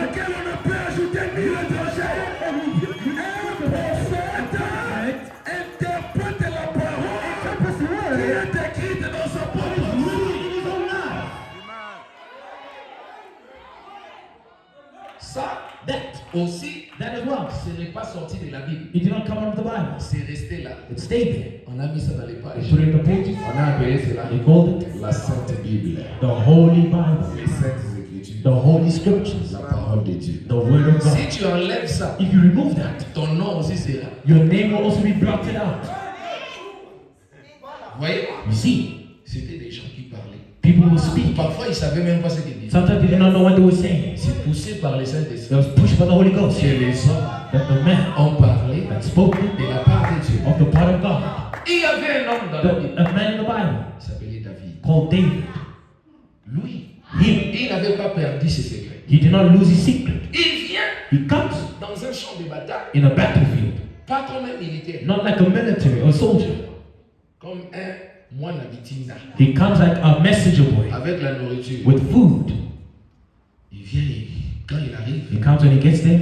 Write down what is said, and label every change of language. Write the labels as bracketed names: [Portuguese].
[French] laquelle on ne peut ajouter mille étrangers. Un prophète interprète la parole qui est écrite dans sa propre bouche. Ça, aussi, [English] That as well. [French] ce n'est pas sorti de la Bible. [English] It did not come out of the Bible. [French] C'est resté là. [English] It stayed there. [French] On a mis ça dans les [English] They [French] pages. [English] put it in the pages. [French] On a appelé cela [English] They called it [French] la Sainte Bible. [English] the Holy Bible, [French] Les Saintes Écritures. [English] the Holy Scriptures, [French] La parole de Dieu. [English] the Word of God. [French] Si tu enlèves ça, [English] If you remove that, [French] ton nom aussi sera. [English] your name will also be blotted out. [French] Vous voyez? [English] You see, [French] C'était des gens qui parlaient. [English] people will speak. [French] Parfois, ils ne savaient même pas ce qu'ils disaient. [English] Sometimes they did not know what they were saying. [French] C'est poussé par les [English] They [French] Saint-Esprit [English] was pushed by the Holy Ghost. [French] que les hommes [English] That the man [French] ont parlé [English] that spoke [French] de la part de Dieu. [English] of the part of God, [French] Il y avait un homme dans la Bible. [English] a man in the Bible [French] Il s'appelait David. [English] called David. [French] Lui, [English] Him, [French] il n'avait pas perdu ses secrets. [English] he did not lose his secret. [French] Il vient [English] He comes [French] dans un champ de bataille, [English] in a battlefield, [French] pas comme un militaire, [English] not like a military or soldier. [French] comme un moine habitina, [English] He comes like a messenger boy [French] avec la nourriture. [English] with food. [French] Il vient, quand il arrive, [English] He comes when he gets there.